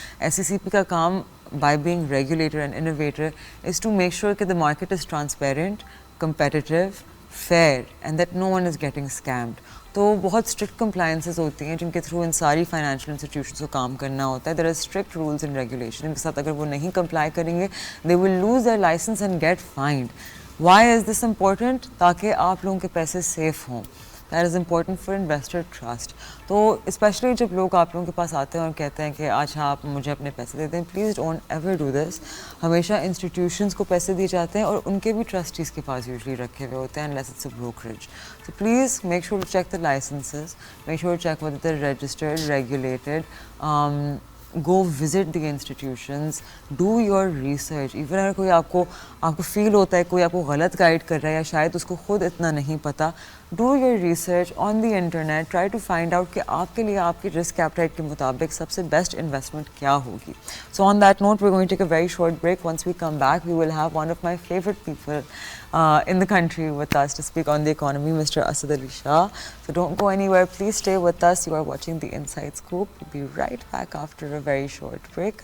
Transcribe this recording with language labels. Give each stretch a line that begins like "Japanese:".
English: SECP کا کام by being regulator and innovator is to make sure کہ the market is transparent, competitive, fair and that no one is getting scammed.
Urdu: تو بہت strict کمپلائنسز ہوتی ہیں جن کے تھرو ان ساری فائنینشیل انسٹیٹیوشنس کو کام کرنا ہوتا ہے.
English: there are strict rules and regulation,
Urdu: ان کے ساتھ اگر وہ نہیں کمپلائی کریں گے
English: They will lose their license and get fined. Why is this important?
Urdu: تاکہ آپ لوگوں کے پیسے سیف ہوں,
English: That is important for investor trust.
Urdu: تو اسپیشلی جب لوگ آپ لوگوں کے پاس آتے ہیں اور کہتے ہیں کہ اچھا آپ مجھے اپنے پیسے دے دیں,
English: Please don't ever do this.
Urdu: ہمیشہ انسٹیٹیوشنس کو پیسے دیے جاتے ہیں اور ان کے بھی ٹرسٹیز کے پاس یوزلی رکھے ہوئے ہوتے ہیں
English: unless it's a brokerage. So please make sure to check the licenses, make sure to check whether they're registered, regulated. Go visit the institutions, do your research.
Urdu: Even اگر کوئی آپ کو فیل ہوتا ہے کوئی آپ کو غلط گائیڈ کر رہا ہے یا شاید اس کو خود اتنا نہیں پتہ,
English: do your research on the internet, try to find out
Urdu: کہ آپ کے لیے آپ کی رسک ایپیٹائٹ کے مطابق سب سے بیسٹ انویسٹمنٹ کیا ہوگی.
English: So on that note, we're going to take a very short break. Once we come back, we will have one of my favorite people in the country with us to speak on the economy, Mr. Asad Ali Shah. So don't go anywhere. Please stay with us. You are watching The Inside Scoop. We'll be right back after a very short break.